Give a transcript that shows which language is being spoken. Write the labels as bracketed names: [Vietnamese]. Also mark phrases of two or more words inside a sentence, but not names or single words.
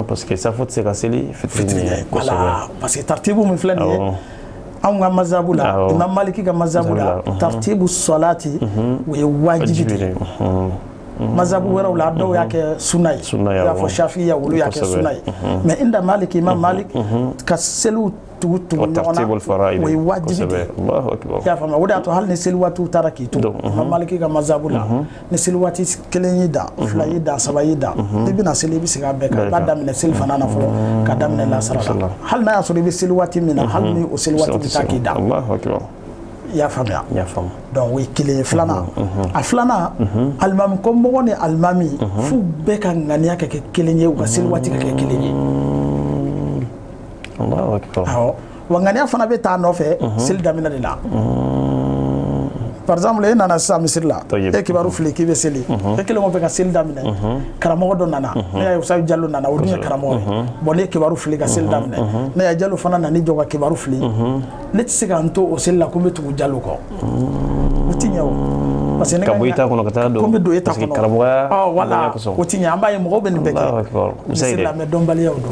[French] parce que [Bambara] safo tɛ se ka seli fitiri ɲɛ voilà parce que tartibu min filɛ nin ye anw ka mazabu la imam maliki ka mazabu la tartibu salati o ye wajibi de ye mazabu wɛrɛw la dɔw y'a kɛ sunna ye i y'a fɔ shafiya olu y'a kɛ sunna ye mais [Arabic] عند مالك [Bambara] imam malik ka seliw tugu ɲɔgɔn na o ye wajibi de ye i y'a faamuya o de y'a to hali ni seli waatiw taara k'i to imam maliki ka mazabu la ni seli waati 1 y'i dan 2 y'i dan 3 y'i dan n'i bɛna seli i bɛ segin a bɛɛ kan i b'a daminɛ seli fana na fɔlɔ ka daminɛ lasara la hali n'a y'a sɔrɔ i bɛ seli waati min na hali ni o seli waati bɛ taa k'i dan i y'a faamuya donc o ye kelen ye filanan a filanan alimami ko mɔgɔ ni alimami f'u bɛɛ ka ŋaniya ka kɛ kelen ye u ka seli waati ka kɛ kelen ye awɔ wa ŋaniya fana bɛ taa nɔfɛ seli daminɛ de la [French] par exemple [Bambara] e nana sisan misiri la e kibaru fili k'i bɛ seli e kelen ko fɛ ka seli daminɛ karamɔgɔ dɔ nana ne y'a ye Usayi Jalo nana o dun ye karamɔgɔ ye bon ne ye kibaru fili ka seli daminɛ ne y'a Jalo fana nana jɔ ka kibaru fili ne tɛ se ka n to o seli la ko n bɛ tugu Jalo kɔ o tɛ ɲɛ o [French] parce que [Bambara] ne ka bɔ i ta kɔnɔ ka taa don ko n bɛ don e ta kɔnɔ karamɔgɔya voilà o tɛ ɲɛ an b'a ye mɔgɔw bɛ nin bɛɛ kɛ misiri la mais dɔnbaliyaw don